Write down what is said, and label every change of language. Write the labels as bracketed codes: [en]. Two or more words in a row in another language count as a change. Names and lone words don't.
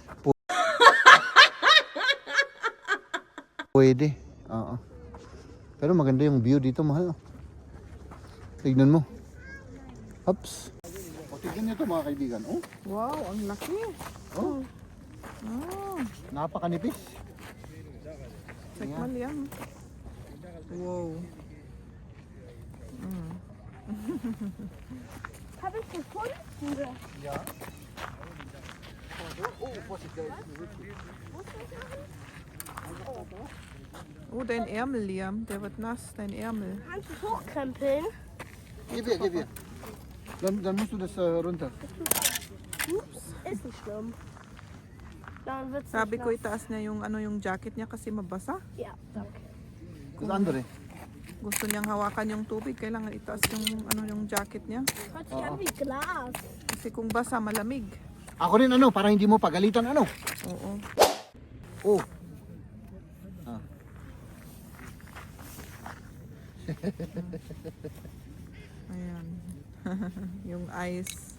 [tl] Pwede. Oo. Pero maganda yung view dito, mahal. Oh. Tignan mo. Ups. O, tignan nyo ito mga kaibigan. Oh. Wow, ang laki. Oh. Oh, Napakanipis. sekmal yan. Wow. [de] Habe ich gefunden? Ja. Oh, vorsichtig. Oh, dein Ärmel, Liam. Der wird nass, dein Ärmel. Kannst du es hochkrempeln? Gib her, gib her. Dann musst du das runter. Ups, ist nicht schlimm. Dann wird's [tl] Sabi [de] nicht [tl] ko itaas niya yung ano yung jacket niya kasi mabasa. [de] nass. Ja, danke. Das andere. [tl] Gusto niyang hawakan yung tubig, kailangan itaas yung ano yung jacket niya. [de] Hört sich an wie Glas. [tl] Kasi kung basa, malamig. Ako rin ano, para hindi mo pagalitan ano. Oo. Oh. Ah. Ayan. Yung ice.